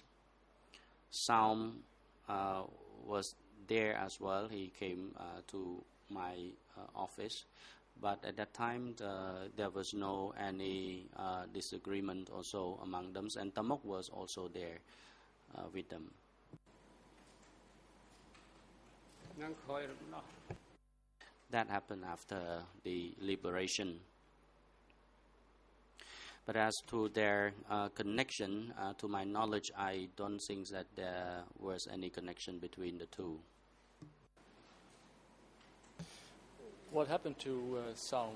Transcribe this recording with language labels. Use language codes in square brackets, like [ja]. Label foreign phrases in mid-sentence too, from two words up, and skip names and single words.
[en] Saum was there as well. He came to my office, but at that time there was no any disagreement also among them, and Tamok was also there with them. [km] នឹងក្រោយរំដោះ [en] That happened after the liberation. But as to their connection, to my knowledge, I don't think that there was any connection between the two. What happened to Saum?